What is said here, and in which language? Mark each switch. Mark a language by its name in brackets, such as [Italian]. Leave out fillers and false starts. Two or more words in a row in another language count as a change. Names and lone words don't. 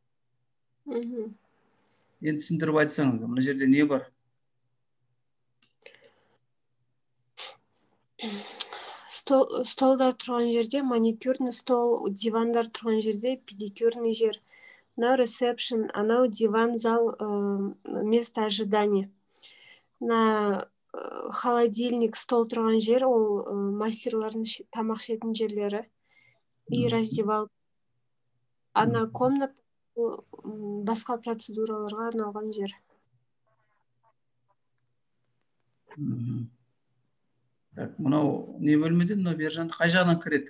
[Kazakh] Енді түсіндіріп айтсаңыз, мына жерде не бар? Столдар тұрған жерде [Russian] маникюрный стол, [Kazakh] дивандар тұрған жерде педикюрный жер. Мынау ресепшн, анау диван, [Russian] зал, место ожидания. На холодильник, [Kazakh] стол тұрған жер, ол мастерлардың тамақ ішетін жерлері. [Russian] И раздевал. [Kazakh] Ана комната басқа процедураларға арналған жер. Так, мынау не бөлмеден, мынау бер жағында қай жағынан кіреді?